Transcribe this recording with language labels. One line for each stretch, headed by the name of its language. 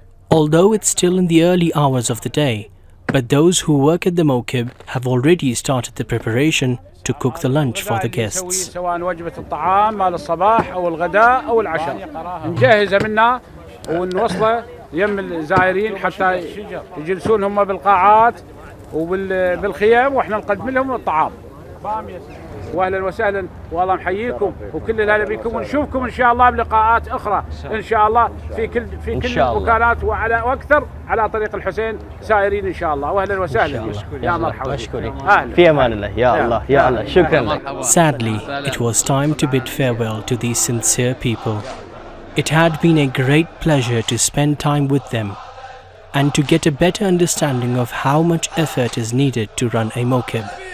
English: Although it's still in the early hours of the day, but those who work at the mokib have already started the preparation to cook the lunch for the guests.
Arabic: ونوصله يم الزائرين حتى يجلسون هم بالقاعات وبالخيام واحنا نقدم لهم الطعام. واهلا وسهلا والله محييكم وكل الاهلا بكم ونشوفكم ان شاء الله بلقاءات اخرى ان شاء الله في كل المكانات وعلى واكثر على طريق الحسين سائرين ان شاء الله واهلا وسهلا يا مرحبا في امان الله يا الله يا الله شكرا.
English: Sadly, it was time to bid farewell to these sincere people. It had been a great pleasure to spend time with them and to get a better understanding of how much effort is needed to run a mokib.